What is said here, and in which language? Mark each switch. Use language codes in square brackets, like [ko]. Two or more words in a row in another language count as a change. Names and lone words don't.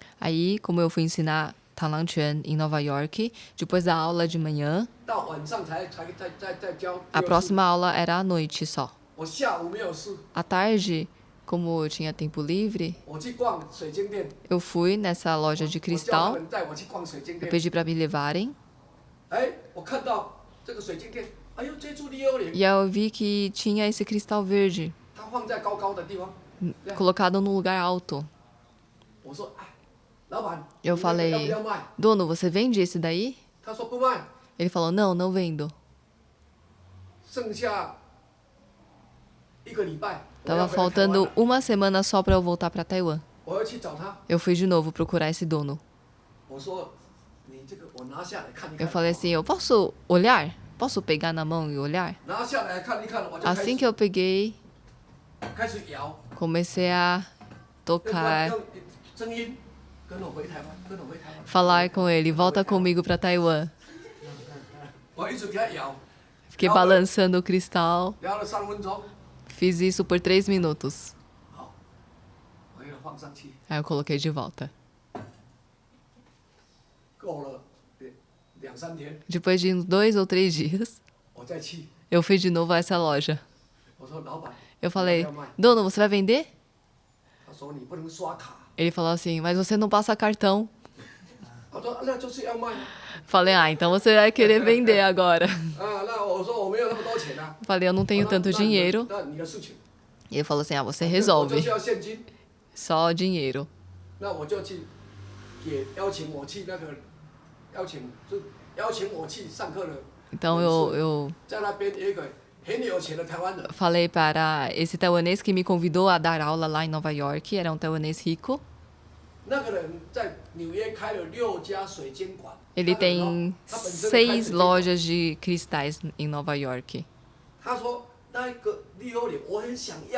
[pt] Aí, como eu fui ensinar Talang Chuan em Nova York, depois da aula de manhã, [zh] 到晚上才教。 [pt] a próxima aula era à noite só. [zh] 我下午没有事， [pt] À tarde, como eu tinha tempo livre, [zh] 我去逛水晶店， [pt] eu fui nessa loja de [zh] 我叫他 [pt] cristal, [zh] 们带我去逛水晶 [pt] eu [zh] 店。 [pt] pedi para me levarem. [zh] 哎，我看到这个水晶店哎呦，这株利欧莲， [pt] E aí eu vi que tinha esse cristal verde [zh] 它放在高高的地方。 [pt] colocado num lugar alto. [zh] 我说，哎，老板， [pt] Eu [zh] 你那个要不 [pt] falei, [zh] 要卖？ [pt] dono, você vende esse daí? [zh] 他说不卖， [pt] Ele falou, não, não vendo. [zh] 剩下1个礼拜，我 [pt] Tava [zh] 要回来台湾 [pt] faltando [zh] 了 [pt] uma semana só para eu voltar para Taiwan. [zh] 我要去找他。 [pt] Eu fui de novo procurar esse dono. [zh] 我说，你这个我拿下来看一 [pt] Eu [zh] 看。 [pt] falei assim, eu posso olhar? Posso pegar na mão e olhar? [zh] 拿下来看一看，我就开 [pt] Assim [zh] 始 [pt] que eu peguei, [zh] 开始摇， [pt] comecei a [zh] 用 [pt] tocar, [zh] 声音跟我回台湾，跟我回台湾。 [pt] falar com ele, volta comigo para Taiwan. [zh] 我一直给他摇， [pt] Fiquei balançando o cristal, [zh] 摇了3分钟， [pt] fiz isso por 3 minutos. [zh] 好，我给它放上去， [pt] Aí eu coloquei de volta. [zh] 够了2、3天， [pt] Depois de uns 2 ou 3 dias, [zh] 我再去。 [pt] eu fui de novo a essa loja. [zh] 我说老板， [pt] Eu falei, [zh] 要不要卖？ [pt] dono, você vai vender? [zh] 他说你不能刷卡。 [pt] Ele falou assim, mas você não passa cartão. [zh] 他说那就是要卖。 [pt] Falei, ah, então você vai querer vender agora. [zh] 啊，那我说我没有那么多钱啊。 [pt] Falei, eu não tenho tanto dinheiro. [zh] 那你的事情。 [pt] E ele falou assim, ah, você [zh] 我就 [pt] resolve. [zh] 是要现金， [pt] Só dinheiro. [zh] 那我就去邀请我去那个邀请我去上课的。 [pt] Então eu [zh] 在那边有一个很有钱的台湾人， [pt] falei para esse taiwanês que me convidou a dar aula lá em Nova York, era um taiwanês rico. [zh] 那个人在纽约开了6家水晶馆。 [pt] Ele [zh] 那个人 [pt] tem [zh] 哦他本身开水 [pt] 6 [zh] 晶馆 [pt] lojas de cristais em Nova York. [zh] 他说那个利欧莲我很想要